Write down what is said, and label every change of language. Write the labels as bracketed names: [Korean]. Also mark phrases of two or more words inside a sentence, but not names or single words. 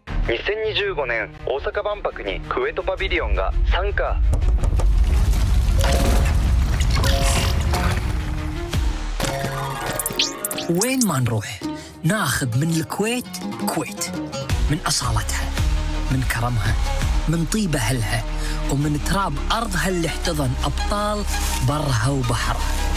[Japanese] 2025 年大阪万博にクウェートパビリオンが参加。 [Arabic] وين ما نروح ناخذ من الكويت كويت، من أصالتها، من كرمها، من طيب أهلها، ومن تراب أرضها اللي احتضن أبطال برها وبحرها.